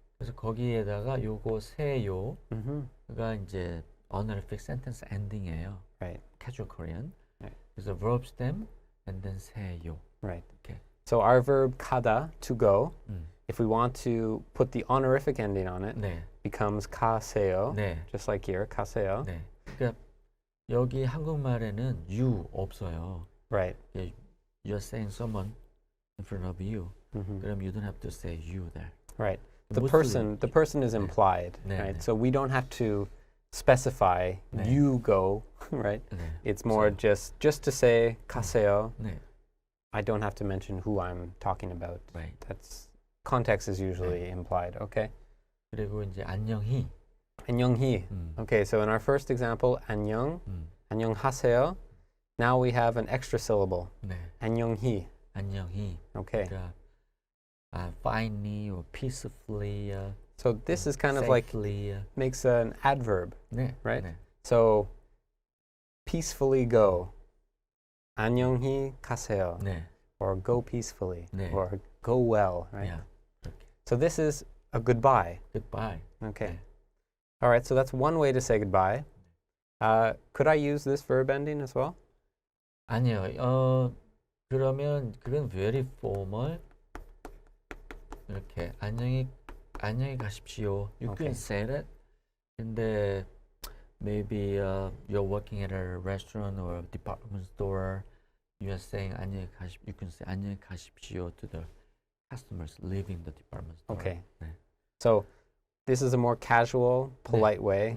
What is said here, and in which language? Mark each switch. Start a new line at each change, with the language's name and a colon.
Korean: 그래서 거기에다가 요거 세요가 이제
English: honorific sentence ending
Korean: 이에요.
English: Right. Casual Korean. Right. 그래서 verb stem and then 세요. Right. Okay. So our verb 가다, to go, if we want to put the honorific ending on it,
Korean: 네.
English: becomes 가세요.
Korean: 네.
English: Just like here, 가세요.
Korean: 네. 그러니까 여기 한국말에는 you 없어요.
English: Right. You're saying someone in front of you.
Korean: 그럼
English: you don't have to say you there. Right. The mostly- person is implied,
Korean: 네,
English: right?
Korean: 네.
English: So we don't have to specify
Korean: 네.
English: you go, right?
Korean: 네.
English: It's more just to say 가세요.
Korean: 네.
English: I don't have to mention who I'm talking about. Right. That's context is usually implied. Okay.
Korean: 그리고 이제 안녕히. 안녕히.
English: Okay, so in our first example, 안녕, 안녕하세요. Now we have an extra syllable.
Korean: 네. 안녕히. 안녕히.
English: Okay. 그러니까 finely or peacefully. So this is kind of safely, like makes an adverb,
Korean: 네.
English: right?
Korean: 네.
English: So peacefully go. 안녕히 가세요.
Korean: 네.
English: Or go peacefully.
Korean: 네.
English: Or go well, right? Yeah. 그렇게. So this is a goodbye. Goodbye. Okay.
Korean: 네.
English: All right, so that's one way to say goodbye. Could I use this verb ending as well?
Korean: 아니요. 그러면 그건
English: very formal.
Korean: 이렇게 안녕히 안녕히 가십시오. You
English: Okay. can say that.
Korean: 근데
English: maybe you're working at a restaurant or a department store. You are saying you can say 안녕히 가십시오 to the customers leaving the department store. Okay.
Korean: 네.
English: So this is a more casual, polite way.